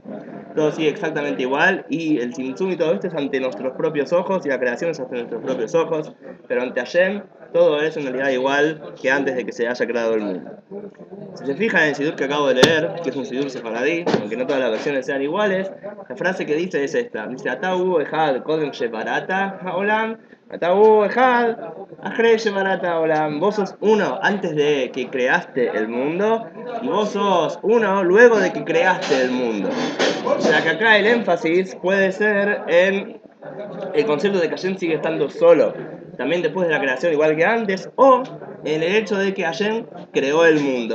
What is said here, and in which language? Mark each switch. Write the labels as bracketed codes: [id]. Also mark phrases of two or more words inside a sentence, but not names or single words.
[es] Todo sigue exactamente igual y el Tzimtzum y todo esto es ante nuestros propios ojos y la creación es ante nuestros propios ojos, pero ante Hashem todo es en realidad igual que antes de que se haya creado el mundo. Si se fijan en el Sidur que acabo de leer, que es un Sidur sefaradí, aunque no todas las versiones sean iguales, la frase que dice es esta. [he] Dice, אתה אחד קודם שבראת העולם, אתה אחד אחרי שבראת העולם. [es] Vos sos uno antes de que creaste el mundo y vos sos uno luego de que creaste el mundo. O sea que acá el énfasis puede ser en el concepto de que Hashem sigue estando solo, también después de la creación igual que antes, o en el hecho de que Hashem creó el mundo.